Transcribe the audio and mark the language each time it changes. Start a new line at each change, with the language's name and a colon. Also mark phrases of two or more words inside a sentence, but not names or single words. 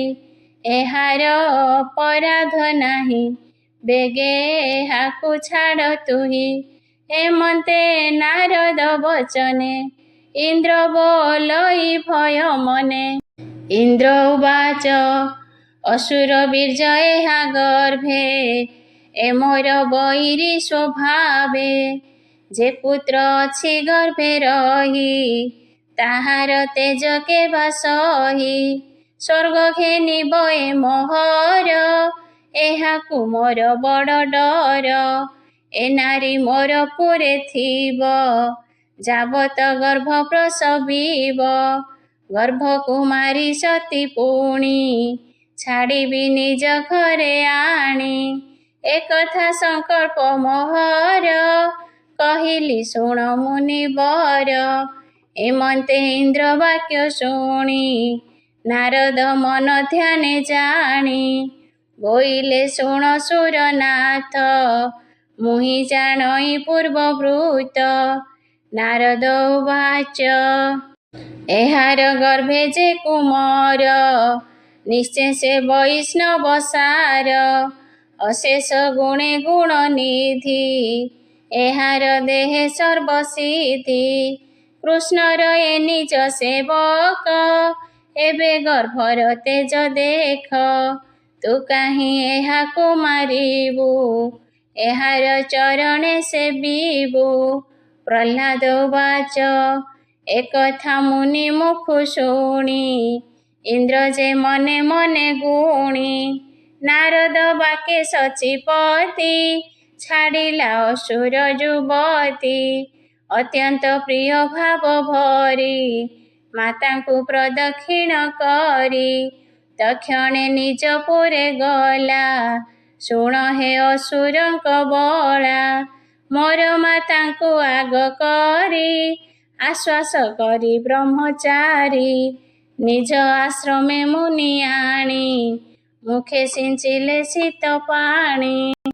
Odia: ଏହାର ଅପରାଧ ନାହିଁ, ବେଗେ ଏହାକୁ ଛାଡ଼ ତୁହି। ଏମନ୍ତେ ନାରଦ ବଚନେ, ଇନ୍ଦ୍ର ବୋଲଇ ଭୟ ମନେ। ଇନ୍ଦ୍ର ଉବାଚ, ଅସୁର ବୀର୍ଯ୍ୟ ଏହା ଗର୍ଭେ ଏ ମୋର ବୈରୀ ସ୍ୱଭାବେ ଯେ ପୁତ୍ର ଅଛି ଗର୍ଭେ ରହି ତାହାର ତେଜ କେ ସହି ସ୍ୱର୍ଗ ଘେନିବ ଏ ମୋହର ଏହାକୁ ମୋର ବଡ଼ ଡର ଏ ନାରୀ ମୋର ପୁରେ ଥିବ ଯାବତ ଗର୍ଭ ପ୍ରସବିବ ଗର୍ଭ କୁମାରୀ ସତୀ ପୁଣି ଛାଡ଼ିବି ନିଜ ଘରେ ଆଣି ଏକଥା ସଙ୍କଳ୍ପ ମୋହର କହିଲି ଶୁଣ ମୁନିବର ଏମନ୍ତେ ଇନ୍ଦ୍ର ବାକ୍ୟ ଶୁଣି ନାରଦ ମନ ଧ୍ୟାନେ ଜାଣି ବୋଇଲେ ଶୁଣ ସୁରନାଥ ମୁହି ଜାଣଇ ପୂର୍ବବୃତ୍ତ ନାରଦ ଉବାଚ ଏହାର ଗର୍ଭେ ଯେ କୁମାର ନିଶ୍ଚୟ ବୈଷ୍ଣବ ସାର ଅଶେଷ ଗୁଣେ ଗୁଣ ନିଧି ଏହାର ଦେହେ ସର୍ବସିଦ୍ଧି କୃଷ୍ଣର ଏ ନିଜ ସେବକ ଏବେ ଗର୍ଭର ତେଜ ଦେଖ ତୁ କାହିଁ ଏହାକୁ ମାରିବୁ ଏହାର ଚରଣେ ସେବିବୁ ପ୍ରହ୍ଲାଦ ଉବାଚ ଏକଥା ମୁନି ମୁଖୁ ଶୁଣି ଇନ୍ଦ୍ର ଯେ ମନେ ମନେ ଗୁଣି ନାରଦ ବାକେ ଶଚିପତି ଛାଡ଼ିଲା ଅସୁର ଯୁବତୀ ଅତ୍ୟନ୍ତ ପ୍ରିୟ ଭାବ ଭରି ମାତାଙ୍କୁ ପ୍ରଦକ୍ଷିଣ କରି ତକ୍ଷଣେ ନିଜ ପୁରେ ଗଲା ଶୁଣ ହେ ଅସୁରଙ୍କ ବଳା ମୋର ମାତାଙ୍କୁ ଆଗ କରି ଆଶ୍ୱାସ କରି ବ୍ରହ୍ମଚାରୀ ନିଜ ଆଶ୍ରମେ ମୁନି ଆଣି ମୁଖେ ସିଞ୍ଚିଲେ ଶୀତ ପାଣି